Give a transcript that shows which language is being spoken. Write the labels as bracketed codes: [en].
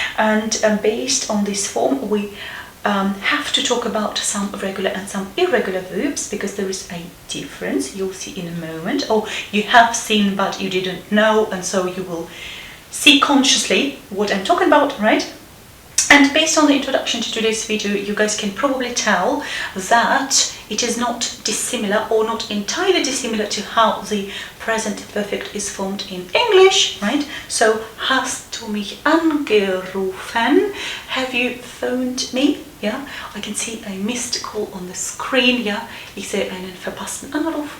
[en] And based on this form we have to talk about some regular and some irregular verbs because there is a difference, you'll see in a moment, or you have seen but you didn't know, and so you will see consciously what I'm talking about, right? And based on the introduction to today's video, you guys can probably tell that it is not dissimilar or not entirely dissimilar to how the present perfect is formed in English, right? [de] So, hast du mich angerufen? [en] Have you phoned me? Yeah, I can see a missed call on the screen. [de] Yeah, ich sehe einen verpassten Anruf.